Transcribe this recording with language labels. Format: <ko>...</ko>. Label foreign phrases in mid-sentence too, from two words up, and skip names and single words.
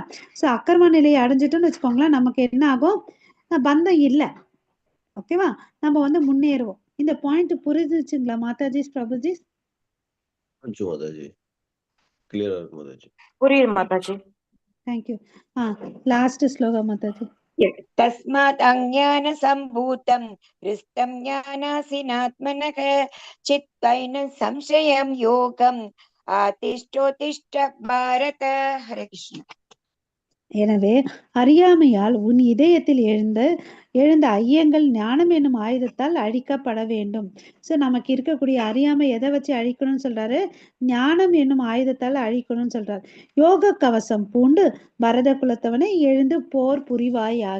<ta>சோ அக்கர்ம நிலையை அடைஞ்சிட்டோம்னு வச்சுக்கோங்களேன், நமக்கு என்ன ஆகும்? பந்தம் இல்லை. ஓகேவா? நம்ம வந்து முன்னேறுவோம். இந்த பாயிண்ட் புரிஞ்சுச்சுங்களா மாதாஜி, பிரபுஜி? மாதாஜி கிளியரா இருக்கு மாதாஜி. புரியுது மாதாஜி. தேங்க்யூ. லாஸ்ட் ஸ்லோகா மாதாஜி.</ta> <sa>तस्मात् अज्ञानसम्भूतं हृष्टं ज्ञानासिनात्मनः चित्तैनं संशयं योगम् आतिष्ठोत्तिष्ठ भारत. हरे कृष्ण.</sa> <ta>எனவே அறியாமையால் உன் இதயத்தில் எழுந்த ஐயங்கள் ஞானம் என்னும் ஆயுதத்தால் அழிக்கப்பட வேண்டும். சோ நமக்கு இருக்கக்கூடிய அறியாமை எதை வச்சு அழிக்கணும்னு சொல்றாரு? ஞானம் என்னும் ஆயுதத்தால் அழிக்கணும்னு சொல்றாரு. யோக கவசம் பூண்டு பரத குலத்தவனை எழுந்து போர் புரிவாயாக.</ta>